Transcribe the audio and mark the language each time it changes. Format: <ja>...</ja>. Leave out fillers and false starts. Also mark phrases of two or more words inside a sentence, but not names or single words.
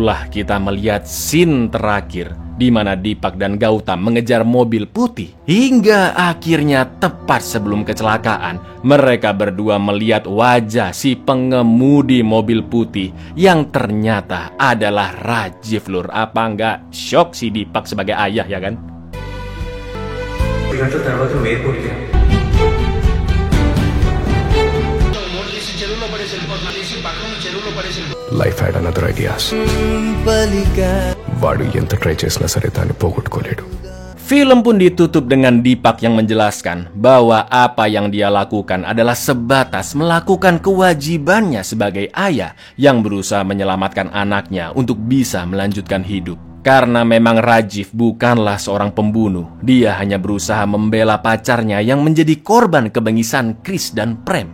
<id>Barulah kita melihat scene terakhir di mana Deepak dan Gautam mengejar mobil putih. Hingga akhirnya tepat sebelum kecelakaan, mereka berdua melihat wajah si pengemudi mobil putih yang ternyata adalah Rajiv, Lur. Apa nggak shock si Deepak sebagai ayah, ya kan?</id> <en>Life had another ideas.</en> <te>వాడు ఎంత ట్రై చేసినా సరే దాన్ని పోగొట్టుకోలేడు.</te> <id>Film pun ditutup dengan Deepak yang menjelaskan bahwa apa yang dia lakukan adalah sebatas melakukan kewajibannya sebagai ayah yang berusaha menyelamatkan anaknya untuk bisa melanjutkan hidup. Karena memang Rajiv bukanlah seorang pembunuh, dia hanya berusaha membela pacarnya yang menjadi korban kebengisan Chris dan Prem.</id>